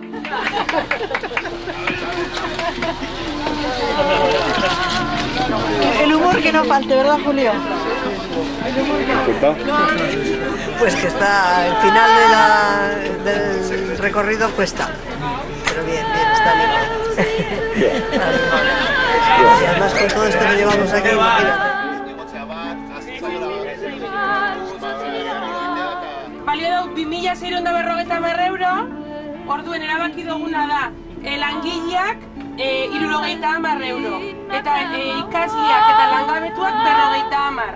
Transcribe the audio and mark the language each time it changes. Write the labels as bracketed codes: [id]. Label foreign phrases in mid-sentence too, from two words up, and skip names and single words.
[es] El humor que no falte, ¿verdad, Julio? Pues que está al final del recorrido cuesta. Pero bien, está bien. Y además con todo esto que llevamos aquí, imagínate. [eu] Balio 2650 euro, orduen erabaki duguna da, langileak 70 euro, eta ikasleak eta langabetuak 50.